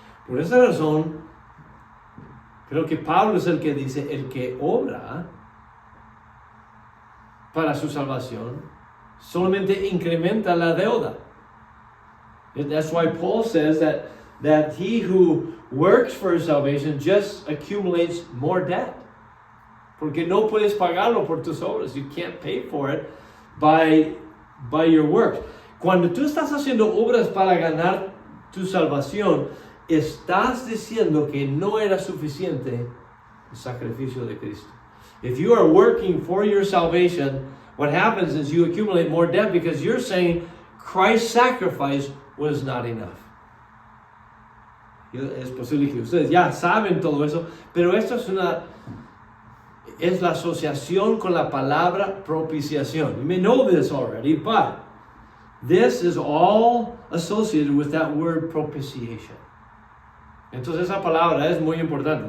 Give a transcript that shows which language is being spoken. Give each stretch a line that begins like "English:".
Spanish: Por esa razón, creo que Pablo es el que dice, el que obra para su salvación, solamente incrementa la deuda.
English: That's why Paul says that he who works for his salvation just accumulates more debt.
Spanish: Porque no puedes pagarlo por tus obras.
English: You can't pay for it by your works.
Spanish: Cuando tú estás haciendo obras para ganar tu salvación, estás diciendo que no era suficiente el sacrificio de Cristo.
English: If you are working for your salvation, what happens is you accumulate more debt because you're saying Christ's sacrifice was not enough.
Spanish: Es posible que ustedes ya saben todo eso, pero esto es la asociación con la palabra propiciación.
English: You may know this already, but this is all associated with that word propitiation.
Spanish: Entonces esa palabra es muy importante.